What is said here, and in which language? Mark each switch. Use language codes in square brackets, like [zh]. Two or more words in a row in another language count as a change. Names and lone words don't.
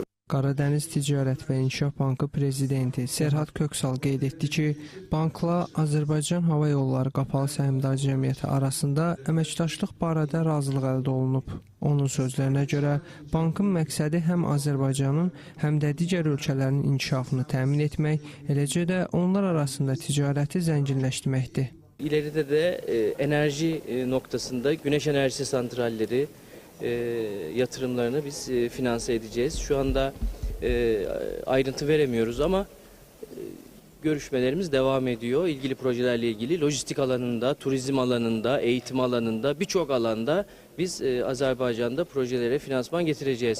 [az] Qaradəniz Ticarət və İnkişaf Bankı prezidenti Serhat Köksal qeyd etdi ki, bankla Azərbaycan Hava Yolları Qapalı Səhmdar Cəmiyyəti arasında əməkdaşlıq barədə razılıq əldə olunub. Onun sözlərinə görə, bankın məqsədi həm Azərbaycanın, həm də digər ölkələrin inkişafını təmin etmək, eləcə də onlar arasında ticarəti zənginləşdirməkdir. [tr] İleride de enerji noktasında güneş enerjisi santralleri yatırımlarını biz finanse edeceğiz. Şu anda ayrıntı veremiyoruz ama görüşmelerimiz devam ediyor. İlgili projelerle ilgili lojistik alanında, turizm alanında, eğitim alanında birçok alanda biz Azerbaycan'da projelere finansman getireceğiz.